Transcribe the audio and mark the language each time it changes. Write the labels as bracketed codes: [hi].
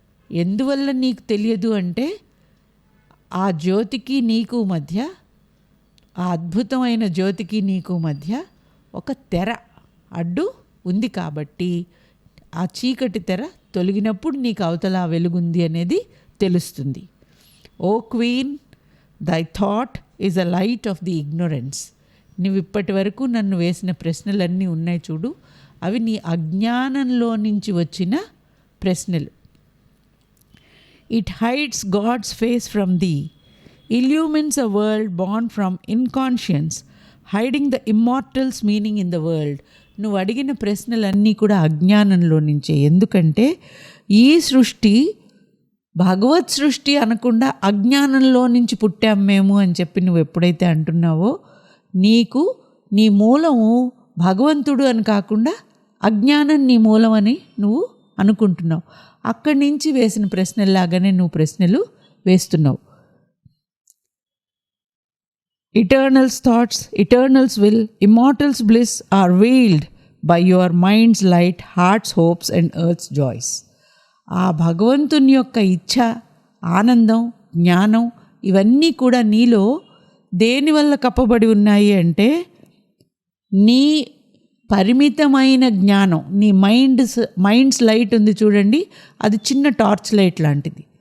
[te] ఎందువల్ల నీకు తెలియదు అంటే ఆ జ్యోతికి నీకు మధ్య, ఆ అద్భుతమైన జ్యోతికి నీకు మధ్య ఒక తెర అడ్డు ఉంది కాబట్టి ఆ చీకటి తెర తొలగినప్పుడు నీకు అవతల వెలుగుంది అనేది తెలుస్తుంది. [en] O queen, thy thought is a light of the ignorance. [te] నువ్వు ఇప్పటి వరకు నన్ను వేసిన ప్రశ్నలన్నీ ఉన్నాయి చూడు, అవి నీ అజ్ఞానంలో నుంచి వచ్చిన ప్రశ్నలు. [en] It hides God's face from thee, illumines a world born from inconscience, hiding the immortal's meaning in the world. [te] నువ్వు అడిగిన ప్రశ్నలన్నీ కూడా అజ్ఞానంలో నుంచే. ఎందుకంటే ఈ సృష్టి భగవత్ సృష్టి అనకుండా అజ్ఞానంలో నుంచి పుట్టాం మేము అని చెప్పి నువ్వు ఎప్పుడైతే అంటున్నావో, నీకు నీ మూలము భగవంతుడు అని కాకుండా అజ్ఞానం నీ మూలం అని నువ్వు అనుకుంటున్నావు. అక్కడి నుంచి వేసిన ప్రశ్నల్లాగానే నువ్వు ప్రశ్నలు వేస్తున్నావు. [en] Eternal's thoughts, eternal's will, immortal's bliss are veiled by your mind's light, heart's hopes and earth's joys. [te] ఆ భగవంతుని యొక్క ఇచ్ఛ, ఆనందం, జ్ఞానం ఇవన్నీ కూడా నీలో దేనివల్ల కప్పబడి ఉన్నాయి అంటే నీ పరిమితమైన జ్ఞానం, నీ [en] mind's light [te] ఉంది చూడండి, అది చిన్న టార్చ్ లైట్ లాంటిది.